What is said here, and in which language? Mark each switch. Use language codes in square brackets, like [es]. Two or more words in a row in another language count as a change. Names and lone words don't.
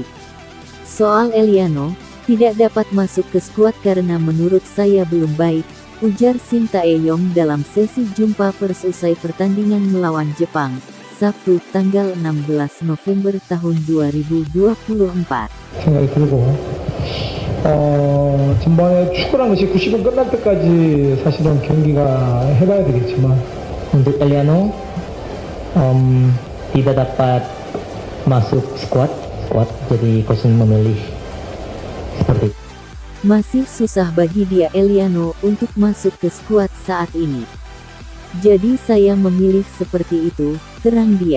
[id] Soal Eliano, tidak dapat masuk ke skuad karena menurut saya belum baik, ujar Sintayong dalam sesi jumpa pers usai pertandingan melawan Jepang, Sabtu tanggal 16 November tahun 2024. [ko] 전반에 축구란 것이 90분 끝날 때까지 사실은 경기가 해봐야 되겠지만 [id] untuk Eliano tidak dapat masuk squad jadi coach memilih seperti itu. Masih susah bagi dia Eliano untuk masuk ke skuad saat ini. Jadi saya memilih seperti itu, terang dia.